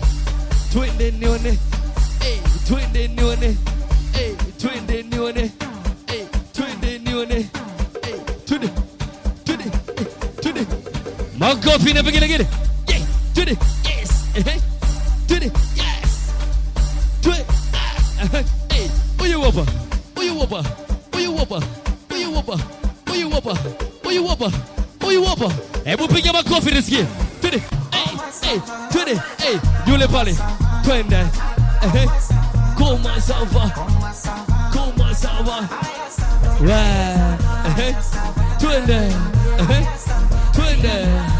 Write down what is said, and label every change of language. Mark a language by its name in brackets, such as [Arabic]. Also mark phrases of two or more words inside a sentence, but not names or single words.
[Swahili] Twende nione. Hey. Twende nione. Hey. Twende nione. Hey. Twende nione. Hey. Twende. Twende. Twende. Makofi na vigelegele. Yeah. Twende. Yes. Hey. Twende. Yes. Twende. [Lingala] Hey. Oyo wapa. Oyo wapa. Oyo wapa. Oyo wapa. Oyo wapa. Oyo wapa. Oyo wapa. [Swahili] Hebu piga makofi nisikie. Twende. Hey. Twende. Hey. Yule pale. Twende. Koma sawa. Koma sawa. Twende. Twende.